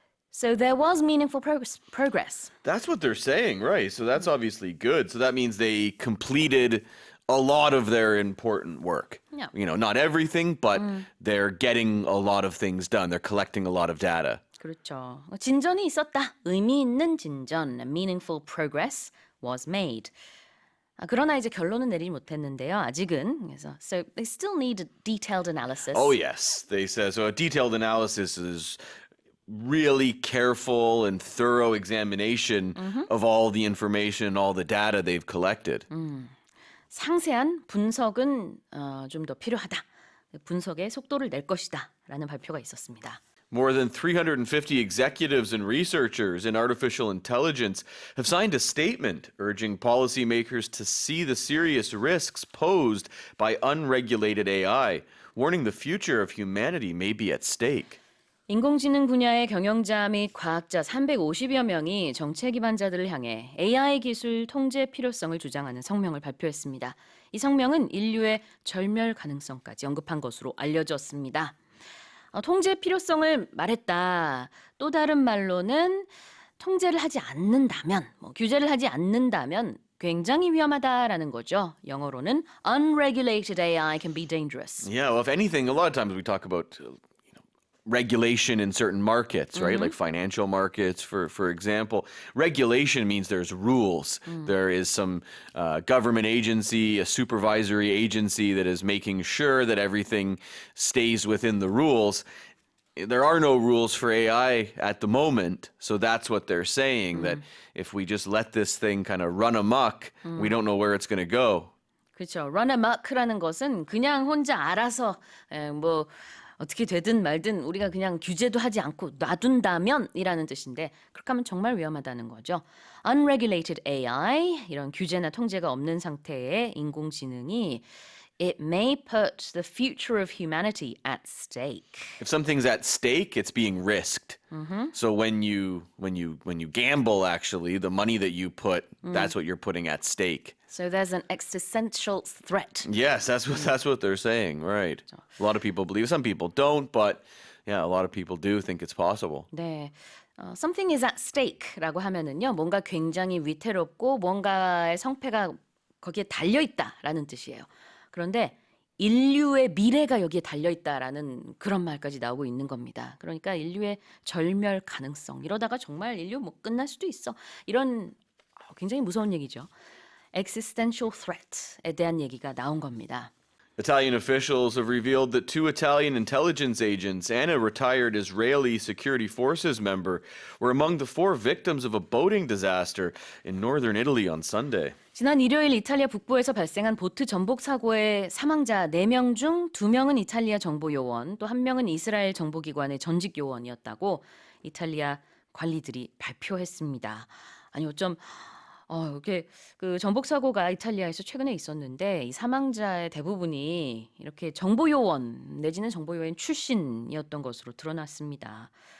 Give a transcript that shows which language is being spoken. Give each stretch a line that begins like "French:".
English: So there was meaningful progress. That's what they're saying, right? So that's obviously good. So that means they completed a lot of their important work. Yeah. You know, not everything, but they're getting a lot of things done. They're collecting a lot of data.
Korean: 그렇죠. 진전이 있었다. 의미 있는 진전,
English: meaningful progress was made.
Korean: 그러나 이제 결론은 내리지 못했는데요. 아직은. 그래서
English: so they still need a detailed analysis. Oh, yes. They say so. A detailed analysis is really careful and thorough examination of all the information, all the data they've collected.
Korean: 상세한 분석은 좀 더 필요하다. 분석의 속도를 낼 것이다. 라는 발표가 있었습니다.
English: More than 350 executives and researchers in artificial intelligence have signed a statement urging policymakers to see the serious risks posed by unregulated AI, warning the future of humanity may be at stake.
Korean: 인공지능 분야의 경영자 및 과학자 350여 명이 정책 기반자들을 향해 AI 기술 통제 필요성을 주장하는 성명을 발표했습니다. 이 성명은 인류의 절멸 가능성까지 언급한 것으로 알려졌습니다. 통제 필요성을 말했다. 또 다른 말로는 통제를 하지 않는다면, 규제를 하지 않는다면 굉장히 위험하다라는 거죠. 영어로는
English: unregulated AI can be dangerous. Yeah, well, if anything, a lot of times we talk about regulation in certain markets, right? Like financial markets, for example. Regulation means there's rules. There is some government agency, a supervisory agency that is making sure that everything stays within the rules. There are no rules for AI at the moment, so that's what they're saying, that if we just let this thing kind of run amok, we don't know where it's going to go.
Korean: 그렇죠.
English: run amok
Korean: 라는 것은 그냥 혼자 알아서 뭐 어떻게 되든 말든 우리가 그냥 규제도 하지 않고 놔둔다면 이라는 뜻인데 그렇게 하면 정말 위험하다는 거죠.
English: Unregulated AI,
Korean: 이런 규제나 통제가 없는 상태의 인공지능이
English: It may put the future of humanity at stake. If something's at stake, it's being risked. So when you gamble, actually, the money that you put, that's what you're putting at stake. So there's an existential threat. Yes, that's what they're saying, right? A lot of people believe. Some people don't, but yeah, a lot of people do think it's possible.
Korean: 네.
English: Something is at stake
Korean: 라고 하면은요. 뭔가 굉장히 위태롭고 뭔가의 성패가 거기에 달려 있다라는 뜻이에요. 그런데 인류의 미래가 여기에 달려있다라는 그런 말까지 나오고 있는 겁니다. 그러니까 인류의 절멸 가능성, 이러다가 정말 인류 뭐 끝날 수도 있어. 이런 굉장히 무서운 얘기죠.
English: Existential threat
Korean: 에 대한 얘기가 나온 겁니다.
English: Italian officials have revealed that 2 Italian intelligence agents and a retired Israeli security forces member were among the 4 victims of a boating disaster in northern Italy on Sunday.
Korean: 지난 일요일 이탈리아 북부에서 발생한 보트 전복 사고의 사망자 4명 중 2명은 이탈리아 정보 요원, 또 1명은 이스라엘 정보기관의 전직 요원이었다고 이탈리아 관리들이 발표했습니다. 아니 어쩜 이렇게 그 전복 사고가 이탈리아에서 최근에 있었는데 이 사망자의 대부분이 이렇게 정보 요원 내지는 정보 요원 출신이었던 것으로 드러났습니다.